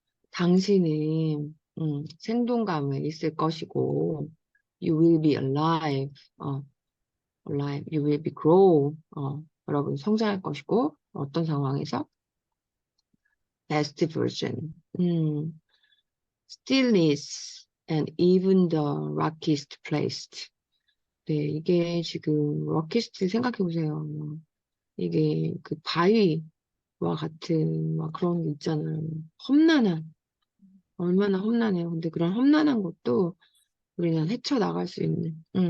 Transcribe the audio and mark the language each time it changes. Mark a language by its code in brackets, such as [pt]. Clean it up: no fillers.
[ko] 당신은 생동감을 있을 것이고 [en] you will be alive. alive. You will be grow. [ko] 여러분 성장할 것이고 어떤 상황에서 [en] best version. stillness and even the rockiest placed. [ko] 네, 이게 지금 rockiest 생각해 보세요. 이게 그 바위와 같은 막 그런 게 있잖아요. 험난한 얼마나 험난해요. 근데 그런 험난한 것도 우리는 헤쳐나갈 수 있는.